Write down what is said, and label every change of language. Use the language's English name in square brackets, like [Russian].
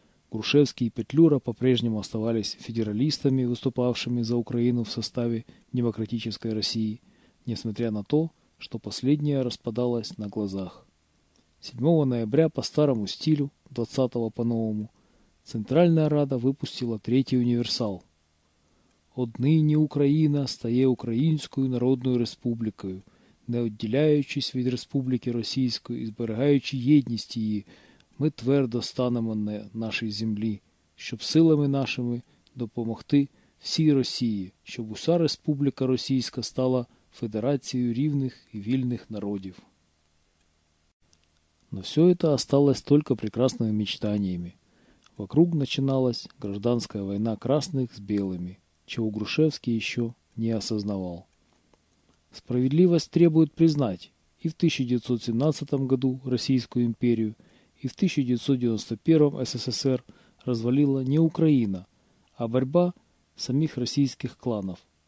[Russian] Грушевский и Петлюра по-прежнему оставались федералистами, выступавшими за Украину в составе демократической России, несмотря на то, что последняя распадалась на глазах. 7 ноября по старому стилю 20-го по-новому, Центральная Рада выпустила третий универсал. [Ukrainian] «Однині Україна стає Українською Народною Республікою, не відділяючись від Республіки Російської і зберігаючи єдність її, ми твердо станемо на нашій землі, щоб силами нашими допомогти всій Росії, щоб уся Республіка Російська стала Федерацією рівних і вільних народів». [Russian] Но все это осталось только прекрасными мечтаниями. Вокруг начиналась гражданская война красных с белыми, чего Грушевский еще не осознавал. Справедливость требует признать и в 1917 году Российскую империю, и в 1991 СССР развалила не Украина, а борьба самих российских кланов.